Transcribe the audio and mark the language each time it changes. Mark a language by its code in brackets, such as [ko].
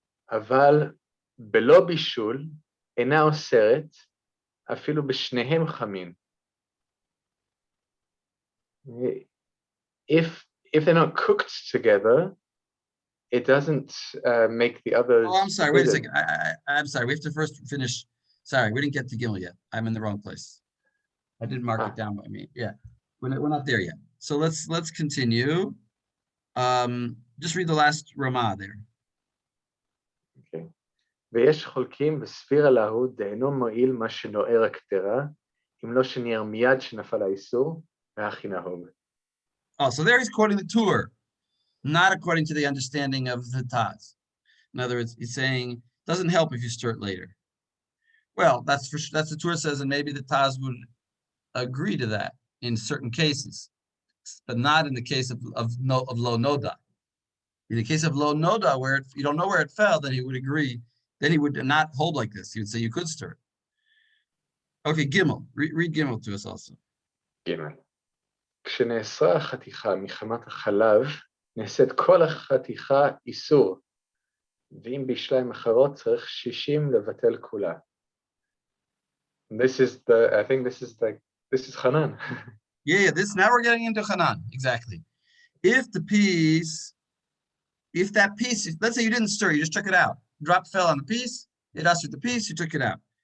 [he] אבל בלא בישול אינה אוסרת אפילו בשניהם חמים. [en] If they're not cooked together, it doesn't make the others. Oh, I'm sorry. Wait a forbidden. second. I'm sorry. We have to first finish. Sorry, we didn't get to Gimel yet. I'm in the wrong place. I didn't mark it down by me. Yeah, we're not there yet. So let's continue. Just read the last Ramah there. Okay. [he] ויש חולקים בספירה להוא דאינו מועיל מה שנוער הקטרה, אם לא שניער מיד שנפל האיסור, והכי נהוג. [en] Oh, so there he's quoting the Tur, not according to the understanding of the Taz. In other words, he's saying doesn't help if you stir it later. Well, that's the Tur says, and maybe the Taz would agree to that in certain cases, but not in the case of lo noda. In the case of lo noda, where you don't know where it fell, then he would agree. Then he would not hold like this. He would say you could stir it. Okay, Gimel. Read Gimel to us also. [he] ג' כשנאסרה החתיכה מחמת החלב, נעשית כל החתיכה איסור, ואם בשליים אחרות צריך 60 לבטל כולה. [en] I think this is Hanan. Yeah, now we're getting into Hanan, exactly. If that piece, let's say you didn't stir, you just took it out. Drop fell on the piece, it ushered the piece, you took it out.